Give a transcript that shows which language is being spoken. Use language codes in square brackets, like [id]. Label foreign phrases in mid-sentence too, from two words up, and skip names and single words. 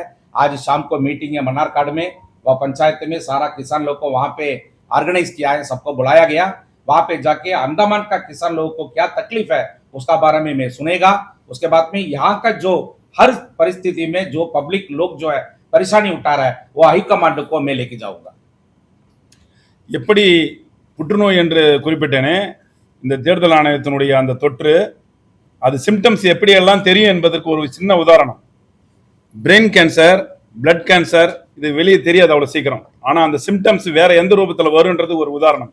[hi] आज शाम को मीटिंग है मनारकाड़ में, वह पंचायत में सारा किसान लोग को वहाँ पे ऑर्गेनाइज किया है, सबको बुलाया गया। वहाँ पे जाके अंडमान का किसान लोगों को क्या तकलीफ है उसका बारे में मैं सुनेगा। उसके बाद में यहाँ का जो हर परिस्थिति में जो पब्लिक लोग जो है परेशानी उठा रहा है वो हाईकमांड को मैं लेके जाऊंगा। [ta] எப்படி புற்றுநோய் என்று குறிப்பிட்டேனே, இந்த தேர்தல் ஆணையத்தினுடைய அந்த தொற்று அது சிம்டம்ஸ் எப்படியெல்லாம் தெரியும் என்பதற்கு ஒரு சின்ன உதாரணம். [en] brain cancer, blood cancer [ta] இது வெளியே தெரியாது அவ்வளவு சீக்கிரம், ஆனா அந்த சிம்டம்ஸ் வேற எந்த ரூபத்தில் வரும்ன்றது ஒரு உதாரணம்.